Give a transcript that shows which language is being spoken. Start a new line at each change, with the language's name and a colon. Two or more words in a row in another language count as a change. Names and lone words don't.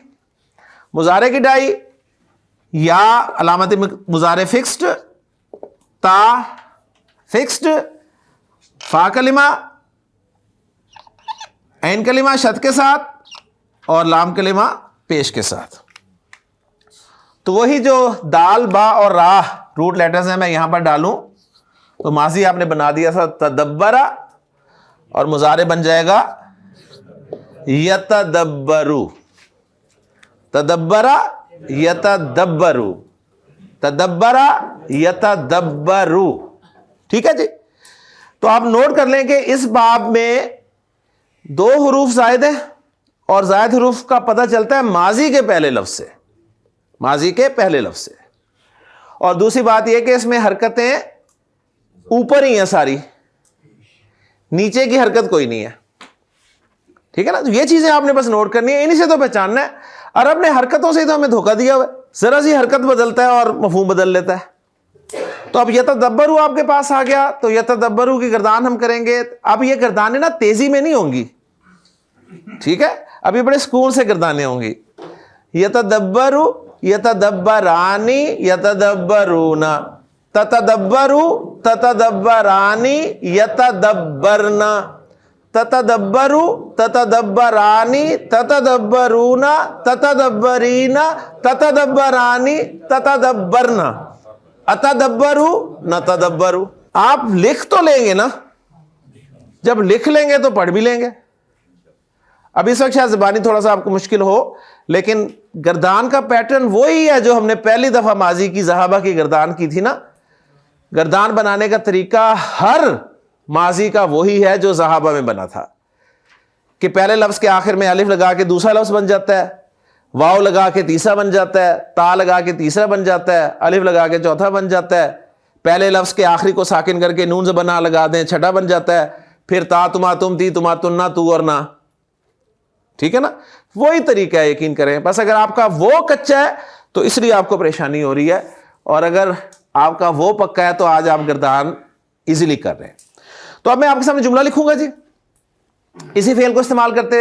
Urdu: مضارع کی ڈائی یا علامت مضارع فکسڈ, تا فکسڈ, فا کلمہ, عین کلمہ شد کے ساتھ, اور لام کلمہ پیش کے ساتھ. تو وہی جو دال با اور را
English: root letters
Urdu: ہیں میں یہاں پر ڈالوں تو ماضی آپ نے بنا دیا تھا تدبرا, اور مضارع بن جائے گا یتدبرو.
Arabic: تدبرا یتدبرو, تدبرا یتدبرو.
Urdu: ٹھیک ہے جی. تو آپ نوٹ کر لیں کہ اس باب میں 2 حروف زائد ہیں اور زائد حروف کا پتہ چلتا ہے ماضی کے پہلے لفظ سے، ماضی کے پہلے لفظ سے. اور دوسری بات یہ کہ اس میں حرکتیں اوپر ہی ہیں ساری، نیچے کی حرکت کوئی نہیں ہے. ٹھیک ہے نا؟ تو یہ چیزیں آپ نے بس نوٹ کرنی ہے، انہی سے تو پہچاننا ہے. عرب نے حرکتوں سے ہی تو ہمیں دھوکہ دیا ہوا ہے، ذرا سی حرکت بدلتا ہے اور مفہوم بدل لیتا ہے. تو اب یتدبروا آپ کے پاس آ گیا، تو یتدبروا کی گردان ہم کریں گے. اب یہ گردانیں نا تیزی میں نہیں ہوں گی، ٹھیک ہے؟ اب یہ بڑے سکون سے گردانیں ہوں گی.
Arabic: یتدبروا، یتدبرانی، یتدبرون، تتدبروا، تتدبرانی، یتدبرن، تتدبروا، تتدبرانی، تتدبرون، تتدبرین، تتدبرانی، تتدبرن، اتدبروا، نتدبروا.
Urdu: آپ لکھ تو لیں گے نا، جب لکھ لیں گے تو پڑھ بھی لیں گے. اب اس وقت شاید زبانی تھوڑا سا آپ کو مشکل ہو، لیکن گردان کا پیٹرن وہی ہے جو ہم نے پہلی دفعہ ماضی کی صحابہ کی گردان کی تھی نا. گردان بنانے کا طریقہ ہر ماضی کا وہی ہے جو صحابہ میں بنا تھا، کہ پہلے لفظ کے آخر میں الف لگا کے دوسرا لفظ بن جاتا ہے، واو لگا کے تیسرا بن جاتا ہے، تا لگا کے تیسرا بن جاتا ہے، الف لگا کے چوتھا بن جاتا ہے، پہلے لفظ کے آخری کو ساکن کر کے نون زبانہ لگا دیں چھٹا بن جاتا ہے، پھر تا تما تم تی تما تننا تو اور نا. ٹھیک ہے نا؟ وہی طریقہ ہے، یقین کریں. بس اگر آپ کا وہ کچا ہے تو اس لیے آپ کو پریشانی ہو رہی ہے، اور اگر آپ کا وہ پکا ہے تو آج آپ گردان ایزیلی کر رہے ہیں. تو اب میں آپ کے سامنے جملہ لکھوں گا جی، اسی فعل کو استعمال کرتے.